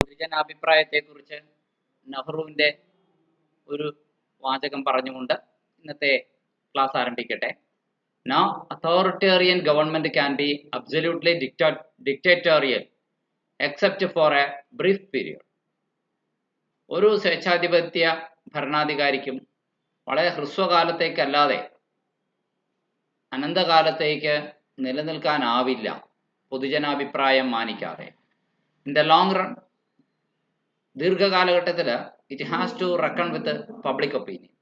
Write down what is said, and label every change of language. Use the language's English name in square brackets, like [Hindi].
[Malayalam] പൊതുജനാഭിപ്രായത്തെക്കുറിച്ച് നെഹ്റുവിൻ്റെ ഒരു വാചകം പറഞ്ഞുകൊണ്ട് ഇന്നത്തെ class ആരംഭിക്കട്ടെ. [English] Now, authoritarian government can be absolutely dictatorial except for a brief period. [Malayalam] ഒരു സ്വേച്ഛാധിപത്യ ഭരണാധികാരിക്കും വളരെ ഹ്രസ്വകാലത്തേക്കല്ലാതെ അനന്തകാലത്തേക്ക് നിലനിൽക്കാനാവില്ല പൊതുജനാഭിപ്രായം മാനിക്കാതെ. [English] in the long run, [Malayalam] ദീർഘകാലഘട്ടത്തിൽ [English] It has to reckon with public opinion.